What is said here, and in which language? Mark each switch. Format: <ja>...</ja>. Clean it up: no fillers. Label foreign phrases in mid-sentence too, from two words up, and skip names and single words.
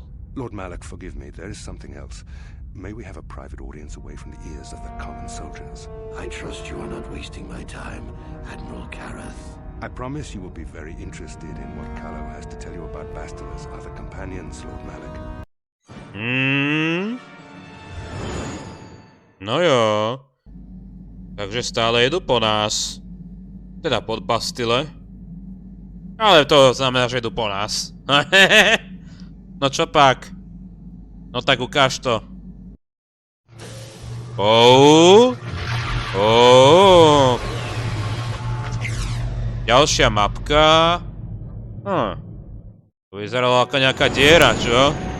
<en>Lord Malak, forgive me. There is something else. May we have a private audience away from the ears of the common soldiers? I trust you are not wasting my time, Admiral Carth. I promise you will be very interested in what Calo has to tell you about Bastilla's other companions, Lord Malak.</en> <cs>No jo. Takže stále jedu po nás. Teda pod Bastille. Ale to znamená, že jedu po nás.</cs> <sk>No čo pak? No tak ukáž to. Ďalšia mapka. To vyzeralo ako nejaká diera, čo?</sk>